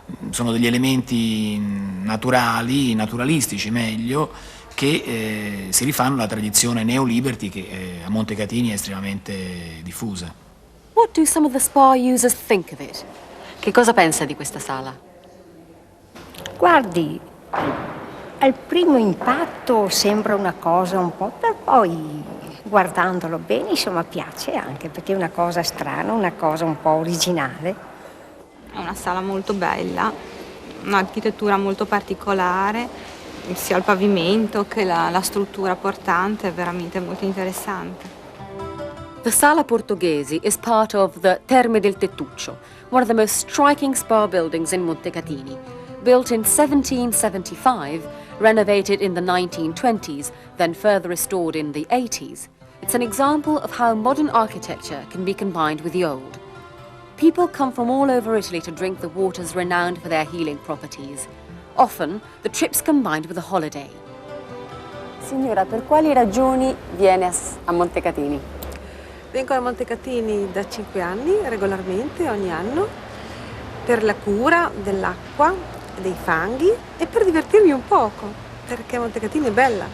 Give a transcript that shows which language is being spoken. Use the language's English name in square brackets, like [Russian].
[Italian] Sono degli elementi naturalistici meglio, che si rifanno alla tradizione neo-liberty che a Montecatini è estremamente diffusa. [English] What do some of the spa users think of it? [Italian] Che cosa pensa di questa sala? Guardi, al primo impatto sembra una cosa un po', poi guardandolo bene insomma piace anche perché è una cosa strana, una cosa un po' originale. È una sala molto bella, un'architettura molto particolare, sia il pavimento che la struttura portante è veramente molto interessante. [English] The Sala Portoghesi is part of the Terme del Tettuccio, one of the most striking spa buildings in Montecatini. Built in 1775, renovated in the 1920s, then further restored in the 80s, it's an example of how modern architecture can be combined with the old. People come from all over Italy to drink the waters renowned for their healing properties. Often, the trip's combined with a holiday. [Italian] Signora, per quali ragioni viene a Montecatini? Vengo a Montecatini da 5 anni, regolarmente, ogni anno, per la cura dell'acqua, dei fanghi e per divertirmi un poco, perché Montecatini è bella.